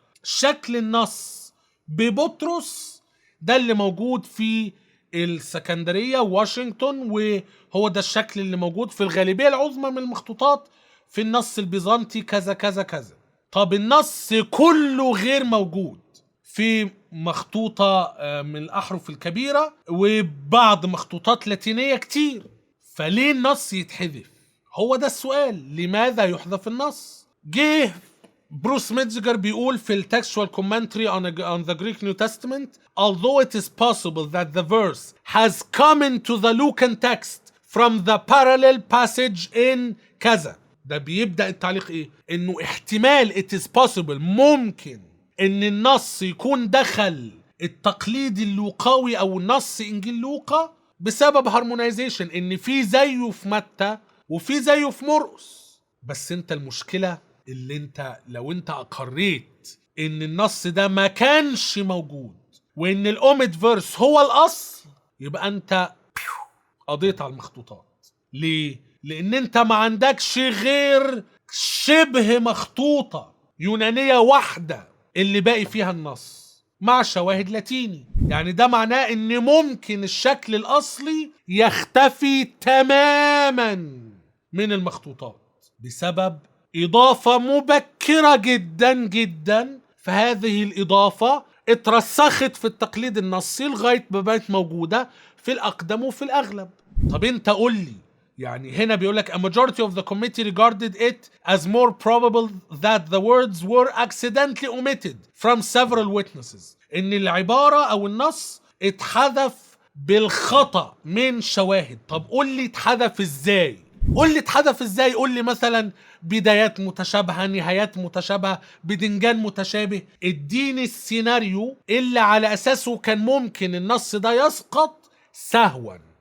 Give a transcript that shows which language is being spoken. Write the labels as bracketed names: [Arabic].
[Arabic] شكل النص ببطرس ده اللي موجود في السكندرية واشنطن، وهو ده الشكل اللي موجود في الغالبية العظمى من المخطوطات في النص البيزنطي كذا كذا كذا. طب النص كله غير موجود في مخطوطة من الأحرف الكبيرة وبعض مخطوطات لاتينية كتير. فليه النص يتحذف؟ هو ده السؤال، لماذا يحذف النص؟ جه بروس ميتزجر بيقول في التكستوال كومنتري [English] on the Greek New Testament although it is possible that the verse has come into the Lucan text from the parallel passage in [Arabic] كذا. ده بيبدأ التعليق ايه؟ انه احتمال [English] it is possible، [Arabic] ممكن ان النص يكون دخل التقليد اللوقاوي او نص انجيل لوقا بسبب هارمونايزيشن، ان في زيه في متى وفي زيه في مرقس. بس انت المشكلة اللي انت لو انت اقريت ان النص ده ما كانش موجود وان الاوميد فيرس هو الاصل، يبقى انت قضيت على المخطوطات. ليه؟ لان انت ما عندكش غير شبه مخطوطة يونانية واحدة اللي باقي فيها النص مع شواهد لاتيني. يعني ده معناه ان ممكن الشكل الاصلي يختفي تماما من المخطوطات بسبب اضافة مبكرة جدا جدا. فهذه الاضافة اترسخت في التقليد النصي لغاية ما بقت موجودة في الاقدم وفي الاغلب. طب انت قول لي، يعني هنا بيقولك [English] a majority of the committee regarded it as more probable that the words were accidentally omitted from several witnesses. [Arabic] ان العبارة او النص اتحذف بالخطأ من شواهد. طب قول لي اتحذف ازاي؟ قول لي مثلا بدايات متشابهة، نهايات متشابهة، بدنجان متشابه. اديني السيناريو اللي على اساسه كان ممكن النص ده يسقط سهوا.